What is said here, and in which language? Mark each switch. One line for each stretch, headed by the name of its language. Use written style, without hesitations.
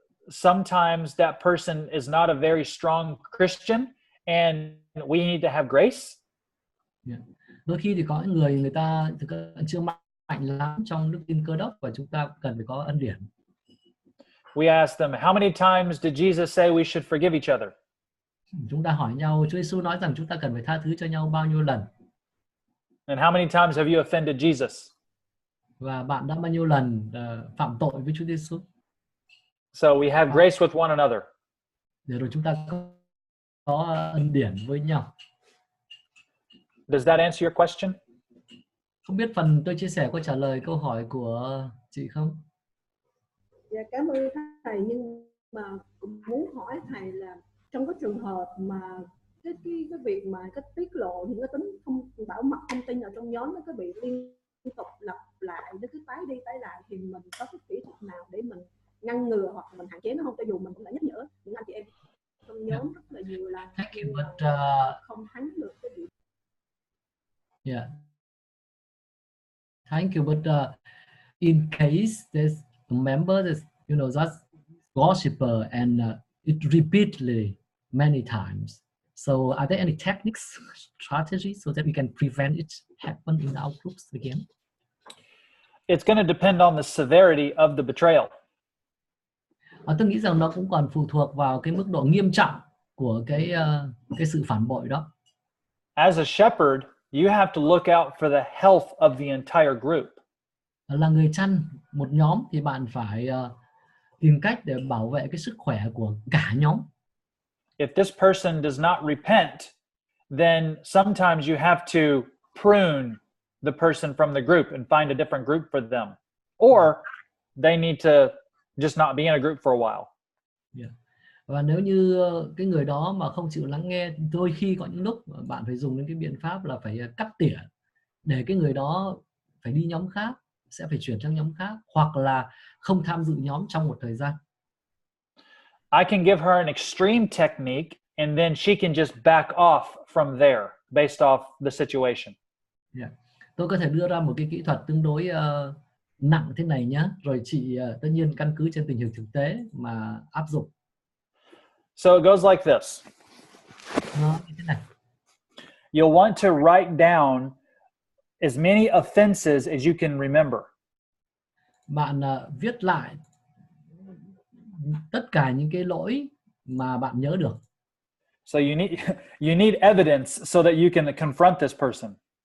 English: Sometimes that person is not a very strong Christian and we need to have grace. Yeah.
Vietnamese: Đôi khi thì có những người ta chưa mạnh lắm trong đức tin Cơ đốc và chúng ta cần phải có ân điển.
English: We ask them, how many times did Jesus say we should forgive each other?
Vietnamese: Chúng ta hỏi nhau, Chúa Giêsu nói rằng chúng ta cần phải tha thứ cho nhau bao nhiêu lần?
English: And how many times have you offended Jesus?
Vietnamese: Và bạn đã bao nhiêu lần phạm tội với Chúa Giêsu?
English: So we have grace with one another.
Vietnamese: Để rồi chúng ta có ân điển với nhau.
English: Does that answer your question?
Vietnamese: Không biết phần tôi chia sẻ có trả lời câu hỏi của chị không? Dạ, cảm ơn thầy, nhưng mà cũng muốn hỏi thầy là trong cái trường hợp mà cái việc mà cái tiết lộ những cái tính không bảo mật thông tin ở trong nhóm nó có bị liên tục lặp lại, nó cứ tái đi tái lại, thì mình có cái kỹ thuật nào để mình ngăn ngừa hoặc mình hạn chế nó không, cho dù mình cũng đã nhắc nhở những anh chị em trong nhóm rất là nhiều lần nhưng mà không thắng được cái việc.
English: Yeah. Thank you, but in case there's a member that's just gossiper and it repeatedly many times. So are there any techniques, strategies so that we can prevent it happen in our groups again? It's going to depend on the severity of the betrayal.
Vietnamese: Tôi nghĩ rằng nó cũng còn phụ thuộc vào cái mức độ nghiêm trọng của cái sự phản bội đó.
English: As a shepherd, you have to look out for the health of the entire group.
Vietnamese: Là người chăn một nhóm thì bạn phải tìm cách để bảo vệ cái sức khỏe của cả nhóm.
English: If this person does not repent, then sometimes you have to prune the person from the group and find a different group for them. Or they need to just not be in a group for a while. Yeah.
Vietnamese: Và nếu như cái người đó mà không chịu lắng nghe, đôi khi có những lúc bạn phải dùng đến cái biện pháp là phải cắt tỉa để cái người đó phải đi nhóm khác, sẽ phải chuyển sang nhóm khác, hoặc là không tham dự nhóm trong một thời gian.
English: I can give her an extreme technique and then she can just back off from there based off the situation. Yeah.
Vietnamese: Tôi có thể đưa ra một cái kỹ thuật tương đối nặng thế này nhé, rồi chị tất nhiên căn cứ trên tình hình thực tế mà áp dụng.
English: So it goes like this.
Vietnamese: Nó như thế này.
English: You'll want to write down as many offenses as you can remember.
Vietnamese: Bạn viết lại tất cả những cái lỗi mà bạn nhớ được.
English: So you need evidence so that you can confront this person.